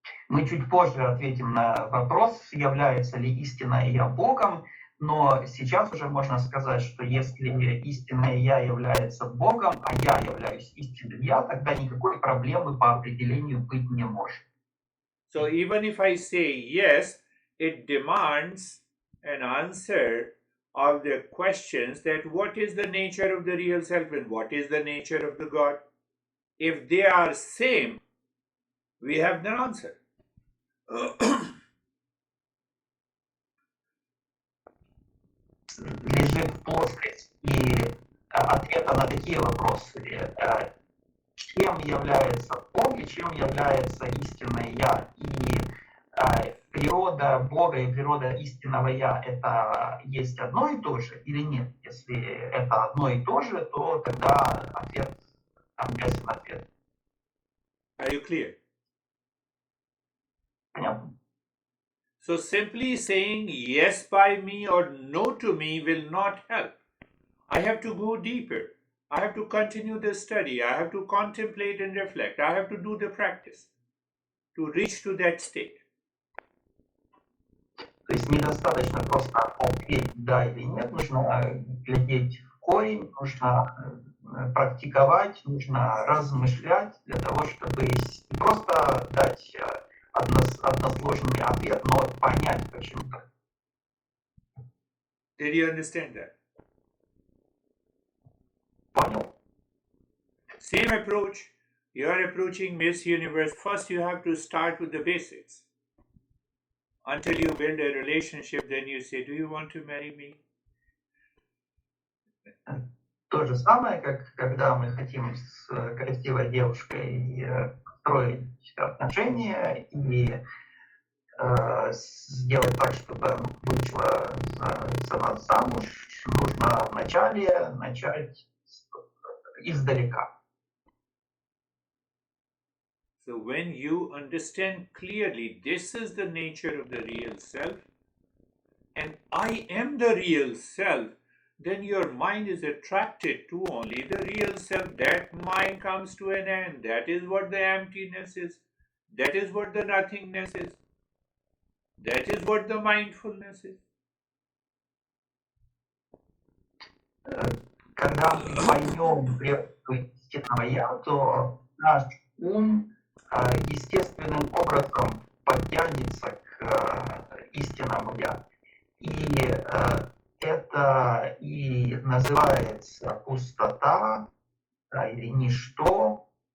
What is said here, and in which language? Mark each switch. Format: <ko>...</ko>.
<ru>Мы чуть позже ответим на вопрос, является ли истинное Я Богом, но сейчас уже можно сказать, что если истинное Я является Богом, а я являюсь истинным Я, тогда никакой проблемы по определению быть не может.</ru> <en>So even if I say yes, it demands an answer of the questions that what is the nature of the real self and what is the nature of the God. If they are same, we have the answer.</en> <ru>Лежит в плоскости ответа на такие вопросы. Чем является Бог и чем является истинное Я? И природа Бога и природа истинного Я — это есть одно и то же или нет? Если это одно и то же, то тогда ответ, там ясен ответ.</ru> <en>Are you clear?</en> <ru>Понятно?</ru> <en>So simply saying yes by me or no to me will not help. I have to go deeper. I have to continue the study. I have to contemplate and reflect. I have to do the practice to reach to that state.</en> <ru>То есть недостаточно просто ответить да или нет, нужно глядеть в корень, нужно практиковать, нужно размышлять для того, чтобы не просто дать односложный ответ, но понять почему-то.</ru> <en>Did you understand that?</en> <ru>Понял?</ru> <en>Same approach. You are approaching Miss Universe. First, you have to start with the basics. Until you build a relationship, then you say, do you want to marry me?</en> <ru>То же самое, как когда мы хотим с красивой девушкой строить отношения и сделать так, чтобы вышла за нас замуж, нужно вначале начать издалека.</ru> <en>So when you understand clearly this is the nature of the real self and I am the real self, then your mind is attracted to only the real self. That mind comes to an end. That is what the emptiness is. That is what the nothingness is. That is what the mindfulness is.</en> <ru>Когда мы поймем природу истинного Я, то наш ум естественным образом подтянется к истинному Я. И это и называется пустота, да, или ничто.</ru>